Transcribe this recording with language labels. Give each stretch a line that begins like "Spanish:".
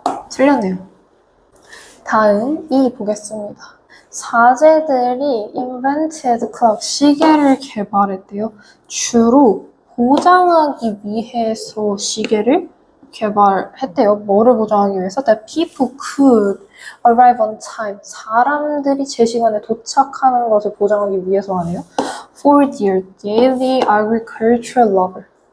Korean: 틀렸네요. 다음 2 보겠습니다. 사제들이 invented clock, 시계를 개발했대요. 주로 보장하기 위해서 시계를 개발했대요. 뭐를 보장하기 위해서?
English: That people could arrive on time.
Korean: 사람들이 제 시간에 도착하는 것을 보장하기 위해서 하네요.
English: For their daily agricultural labor.